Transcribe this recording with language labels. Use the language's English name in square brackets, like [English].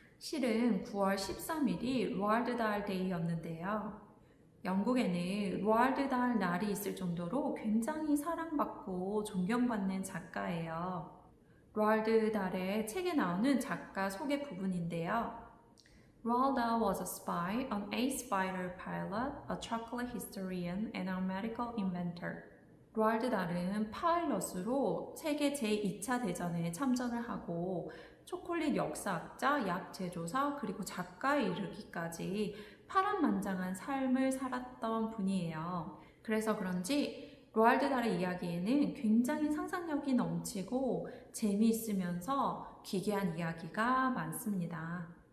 [Korean] 실은 9월 13일이 로알드 달 데이였는데요. 영국에는 로알드 달 날이 있을 정도로 굉장히 사랑받고 존경받는 작가예요. 로알드 달의 책에 나오는 작가 소개 부분인데요. [English] Roald Dahl was a spy, an ace fighter pilot, a chocolate historian, and a medical inventor. [Korean] 로알드 달은 파일럿으로 세계 제2차 대전에 참전을 하고 초콜릿 역사학자, 약 제조사, 그리고 작가에 이르기까지 파란만장한 삶을 살았던 분이에요. 그래서 그런지 로알드 달의 이야기에는 굉장히 상상력이 넘치고 재미있으면서 기괴한 이야기가 많습니다.